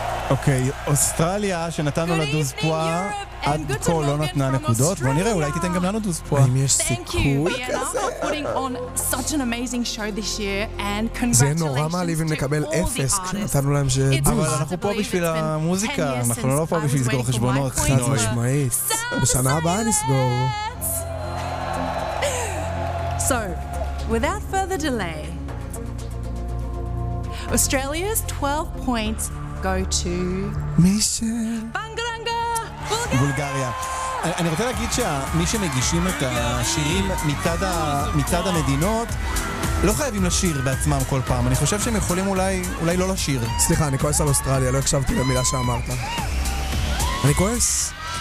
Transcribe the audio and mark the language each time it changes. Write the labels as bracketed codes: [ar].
[he] Okay, Australia, שנתנו לה דוז פואה, עד כה לא נתנה נקודות. בוא נראה, אולי תיתן גם לנו דוז פואה. האם יש סיכוי כזה? [en] Thank you, Vienna, for putting on such an amazing show this year, and congratulations to all the artists. [he] זה נורא מעליב אם נקבל אפס, כשנתנו להם שדוז. אבל אנחנו פה בשביל המוזיקה, אנחנו לא פה בשביל לסגור חשבונות. חד משמעית. בשנה הבאה נסגור. [en] So, without further delay, Australia's 12 points go to Michelle Bulgaria. [he] אני רוצה להגיד שמי שמגישים את השירים מצד המדינות לא חייבים לשיר בעצמם כל פעם. אני חושב שהם יכולים אולי לא לשיר. סליחה, אני כועס על אוסטרליה, לא הקשבתי למילה שאמרת. אני כועס.